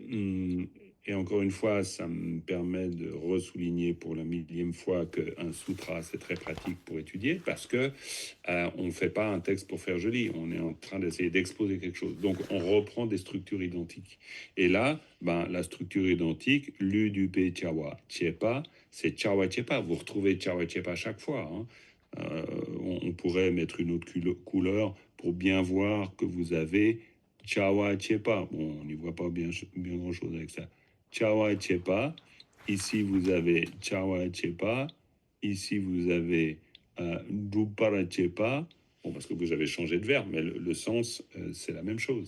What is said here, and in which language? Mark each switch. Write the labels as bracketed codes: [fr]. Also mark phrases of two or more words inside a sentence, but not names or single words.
[fr] et encore une fois, ça me permet de ressouligner pour la millième fois qu'un sutra, c'est très pratique pour étudier, parce que on ne fait pas un texte pour faire joli, on est en train d'essayer d'exposer quelque chose. Donc, on reprend des structures identiques. Et là, la structure identique, lu, du, [bo] pe, chawa, chepa, c'est chawa, chepa. [fr] Vous retrouvez [bo] chawa, chepa [fr] à chaque fois. Hein. On pourrait mettre une autre couleur pour bien voir que vous avez [bo] chawa, chepa. [fr] Bon, on n'y voit pas bien grand-chose avec ça. [bo] Chawa Chepa, [fr] ici vous avez [bo] Chawa Chepa, [fr] ici vous avez [bo] Drupara Chepa, [fr] bon, parce que vous avez changé de verbe, mais le sens, c'est la même chose.